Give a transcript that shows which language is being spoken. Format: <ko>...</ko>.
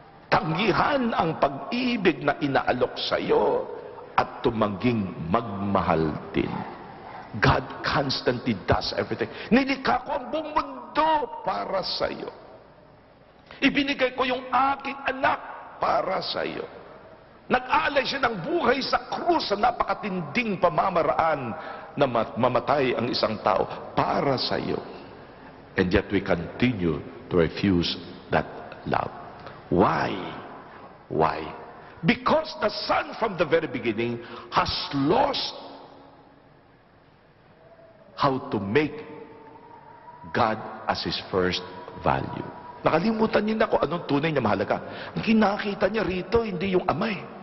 <tl>Tanggihan ang pag-ibig na inaalok sa iyo at tumanging magmahal din.</tl> <en>God constantly does everything.</en> <tl>Nilikha ko ang buong mundo para sa iyo. Ibinigay ko yung aking anak para sa iyo. Nag-alay siya ng buhay sa krus sa napakatinding pamamaraan na mamatay ang isang tao para sa iyo.</tl> <en>And yet we continue to refuse that love. Why? Why? Because the Son from the very beginning has lost how to make God as His first value.</en> <tl>Nakalimutan niya na kung anong tunay na mahalaga. Ang kinakita niya rito, hindi yung amay.</tl>